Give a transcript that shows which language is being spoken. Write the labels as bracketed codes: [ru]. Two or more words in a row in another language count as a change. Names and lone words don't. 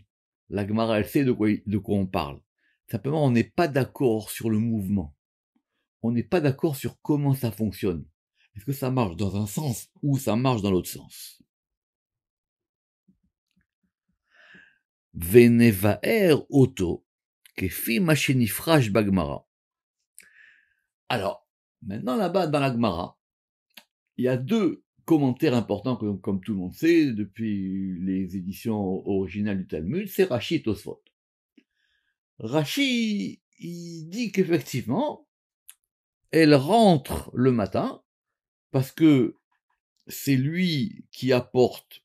[fr] La Gemara, elle sait de quoi on parle. Simplement, on n'est pas d'accord sur le mouvement. On n'est pas d'accord sur comment ça fonctionne. Est-ce que ça marche dans un sens ou ça marche dans l'autre sens? [he] ונבאר אותו, כפי מה-שנתפרש בגמרא. [fr] Alors, maintenant là-bas dans la Gemara, il y a 2 commentaires importants comme tout le monde sait depuis les éditions originales du Talmud, c'est Rashi et Tosfot. Rashi, il dit qu'effectivement, elle rentre le matin parce que c'est lui qui apporte.